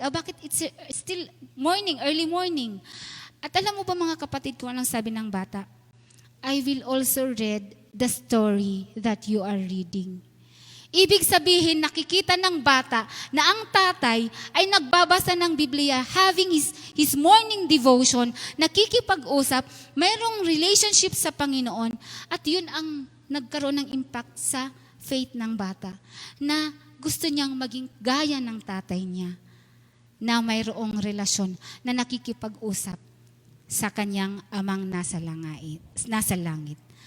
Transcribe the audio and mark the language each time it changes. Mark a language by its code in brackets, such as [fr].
[tl] Bakit [en] it's still early morning? [tl] At alam mo ba mga kapatid kung anong sabi ng bata? [en] I will also read the story that you are reading. [tl] Ibig sabihin, nakikita ng bata na ang tatay ay nagbabasa ng Biblia, [en] having his morning devotion, [tl] nakikipag-usap, mayroong relationship sa Panginoon, at yun ang nagkaroon ng impact sa faith ng bata, na gusto niyang maging gaya ng tatay niya, na mayroong relasyon, na nakikipag-usap sa kanyang amang nasa langit.